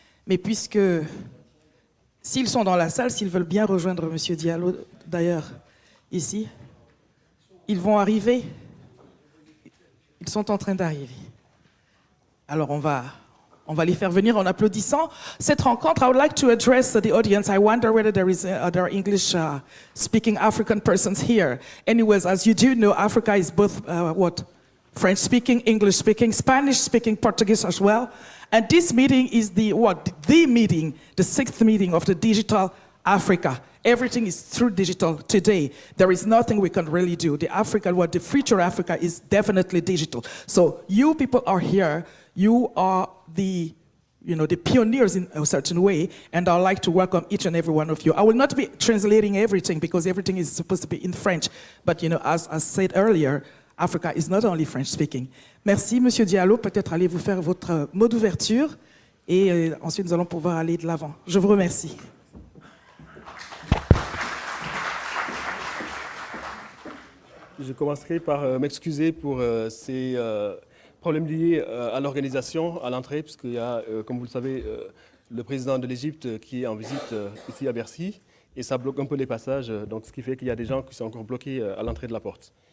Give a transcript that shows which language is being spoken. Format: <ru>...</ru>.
<fr>Mais puisque, s'ils sont dans la salle, s'ils veulent bien rejoindre M. Diallo, d'ailleurs, ici, ils vont arriver. Ils sont en train d'arriver. Alors on va les faire venir en applaudissant. Cette rencontre,</fr> <en>I would like to address the audience. I wonder whether there are English-speaking African persons here. Anyways, as you do know, Africa is both French-speaking, English-speaking, Spanish-speaking, Portuguese as well. And this meeting is the meeting, the 6th meeting of the Digital Africa. Everything is through digital today. There is nothing we can really do. The future Africa is definitely digital. So you people are here. You are the pioneers in a certain way, and I'd like to welcome each and every one of you. I will not be translating everything because everything is supposed to be in French. But as I said earlier, Africa is not only French-speaking.</en> <fr>Merci, Monsieur Diallo. Peut-être allez-vous faire votre mot d'ouverture et ensuite nous allons pouvoir aller de l'avant. Je vous remercie. Je commencerai par m'excuser pour ces problèmes liés à l'organisation, à l'entrée, puisqu'il y a, comme vous le savez, le président de l'Égypte qui est en visite ici à Bercy, et ça bloque un peu les passages, donc ce qui fait qu'il y a des gens qui sont encore bloqués à l'entrée de la porte.</fr>